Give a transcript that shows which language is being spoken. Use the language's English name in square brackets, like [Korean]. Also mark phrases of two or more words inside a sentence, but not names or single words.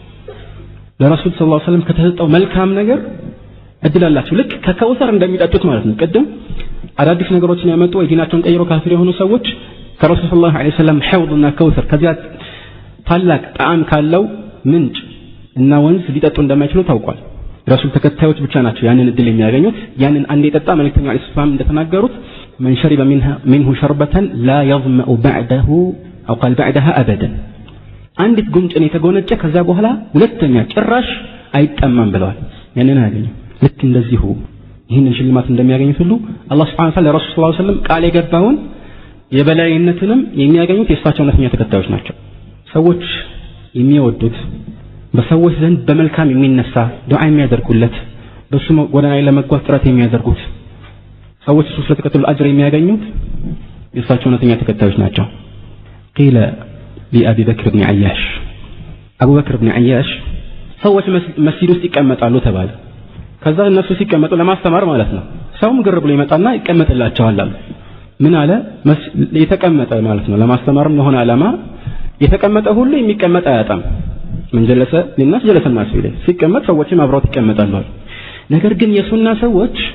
[Amharic] ለረሱል [Arabic] صلى الله عليه وسلم [Amharic] ከተሰጠው መልካም ነገር እድል አላቸው። ልክ ከከውሰር እንደሚጠጡት ማለት ነው። ቅድም አዳዲስ ነገሮችን ያመጡ ወይ ዲናቸውን ቀይሮ ካፊር የሆኑ ሰዎች ከረሱል [Arabic] صلى الله عليه وسلم [Amharic] ሐውድና ከውሰር ከዚያ ታላቅ ጣዕም ካለው ምንጭ እና ወንዝ ሊጠጡ እንደማይችሉ ታውቋል። ረሱል ተከታዮች ብቻ ናቸው ያንን እድል የሚያገኙት። ያንን አንድ የጠጣ መልእክተኛው [Arabic] عليه السلام [Amharic] እንደተናገሩት من [Arabic] شرب منه شربة لا يظمأ بعده أو قال بعدها أبدا [Amharic] አንዲት ጉንጭን የተጎነጨ ከዛ በኋላ ሁለተኛ ጭራሽ አይጠማም ብለዋል። ያንን አገኙ። ልክ እንደዚሁ ይህንን ሽልማት እንደሚያገኙት ሁሉ አላህ [Arabic] سبحانه وتعالى [Amharic] ለረሱል [Arabic] صلى الله عليه وسلم [Amharic] ቃል የገባውን የበላይነትንም የሚያገኙት የእሳቸው እውነተኛ ተከታዮች ናቸው። ሰዎች የሚወዱት በሰዎች ዘንድ በመልካም የሚነሳ ዱዓ የሚያደርጉለት በሱ ጎዳና ላይ ለመጓዝ ጥረት የሚያደርጉት ሰዎች እሱ ስለተከተሉ አጅር የሚያገኙት የእሳቸው እውነተኛ ተከታዮች ናቸው። [Arabic] قيل لأبي بكر بن عياش أبو بكر بن عياش [Amharic] ሰዎች መስጂድ ውስጥ ይቀመጣሉ ተባለ። ከዛ እነሱ ሲቀመጡ ለማስተማር ማለት ነው። ሰውም ግር ብሎ ይመጣና ይቀመጥላቸዋል አሉ። ምን አለ? የተቀመጠ ማለት ነው ለማስተማርም ለሆነ ዓላማ የተቀመጠ ሁሉ የሚቀመጥ አያጣም። ምን [Arabic] جلس للناس جلس الناس [Amharic] ይላል። ሲቀመጥ ሰዎችም አብረው ይቀመጣሉ። ነገር ግን የሱና ሰዎች